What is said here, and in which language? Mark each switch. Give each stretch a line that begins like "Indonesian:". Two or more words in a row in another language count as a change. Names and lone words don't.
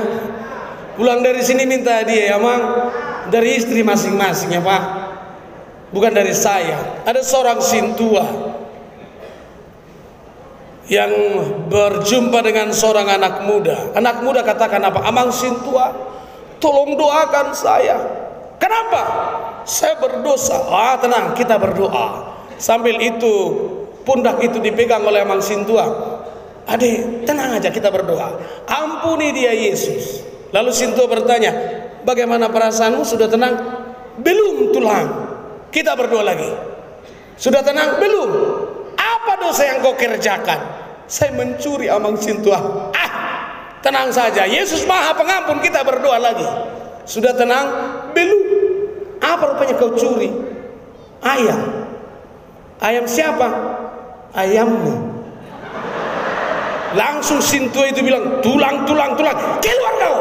Indonesian: Pulang dari sini minta dia ya mang, dari istri masing-masing ya pak, bukan dari saya. Ada seorang sintua yang berjumpa dengan seorang anak muda. Anak muda katakan apa? Amang sintua, tolong doakan saya. Kenapa? Saya berdosa. Ah tenang, kita berdoa. Sambil itu pundak itu dipegang oleh amang sintua. Adik, tenang aja, kita berdoa. Ampuni dia Yesus. Lalu sintua bertanya, bagaimana perasaanmu? Sudah tenang? Belum tulang. Kita berdoa lagi. Sudah tenang? Belum. Apa dosa yang kau kerjakan? Saya mencuri amang sintua. Ah, tenang saja. Yesus Maha Pengampun. Kita berdoa lagi. Sudah tenang? Belum. Apa rupanya kau curi? Ayam. Ayam siapa? Ayammu. Langsung sintua itu bilang, tulang, keluar kau.